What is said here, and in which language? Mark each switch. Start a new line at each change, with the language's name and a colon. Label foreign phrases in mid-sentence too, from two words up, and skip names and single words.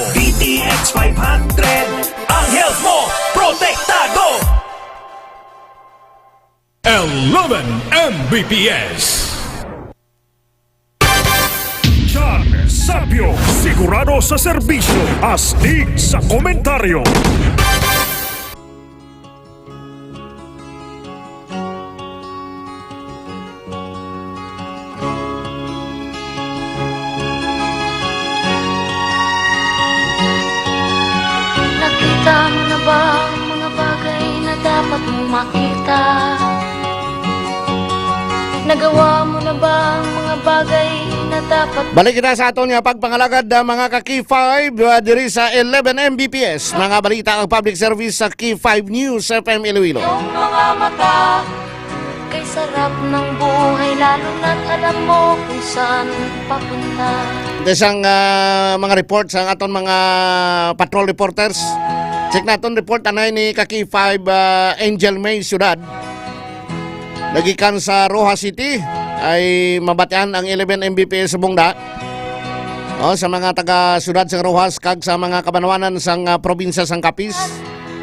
Filipino: DTX 500 ang health mo protektado. 11 Mbps. John Sapio, sigurado sa serbisyo, astig sa komentaryo. Nakita mo na ba ang mga bagay na dapat mong makita? Nagawa mo na ba ang mga bagay na dapat...
Hiligaynon: Balik kita sa aton nga pagpangalagad ng mga ka-K5 diri sa 11 Mbps.
Filipino: Mga balita ang
English: public service
Filipino: sa K5 News FM Iloilo. Yung mga mata kay sarap ng buhay, lalo na't alam mo kung saan papunta.
Hiligaynon: Isang mga reports ang aton mga patrol reporters. Check naton report anay ni ka-K5 Angel May Ciudad. Nagikan sa Rojas City ay mabatian ang 11 Mbps sa bungda. Sa mga taga-syudad sa Rojas kag sa mga kabanawanan sang probinsya sang Capiz.